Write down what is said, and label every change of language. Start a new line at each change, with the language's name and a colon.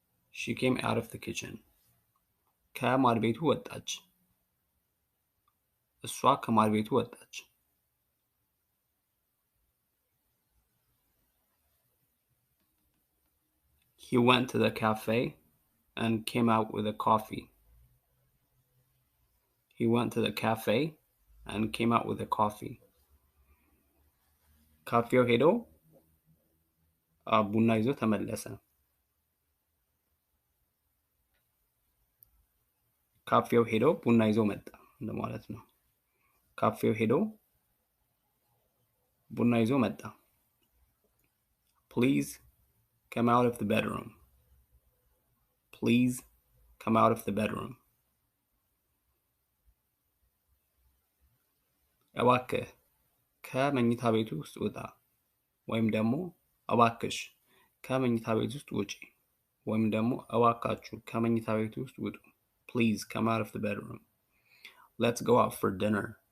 English: She came out of the kitchen.
Amharic: ከማድ ቤቱ ወጣች። እሷ ከማድ ቤቱ ወጣች።
English: He went to the cafe and came out with a coffee. He went to the cafe and came out with a coffee.
Amharic: ካፌው ሄዶ ቡና ይዞ ተመለሰ። ካፌው ሄዶ ቡና ይዞ መጣ እንደማለት ነው። ካፌው ሄዶ ቡና ይዞ መጣ።
English: Please come out of the bedroom. Please come out of the bedroom.
Amharic: እባክህ ከመኝታ ቤቱ ውስጥ ውጣ። ወይም ደግሞ እባክሽ ከመኝታ ቤት ውስጥ ውጪ። ወይም ደግሞ እባካችሁ ከመኝታ ቤቱ ውስጥ ውጡ።
English: Please come out of the bedroom. Let's go out for dinner.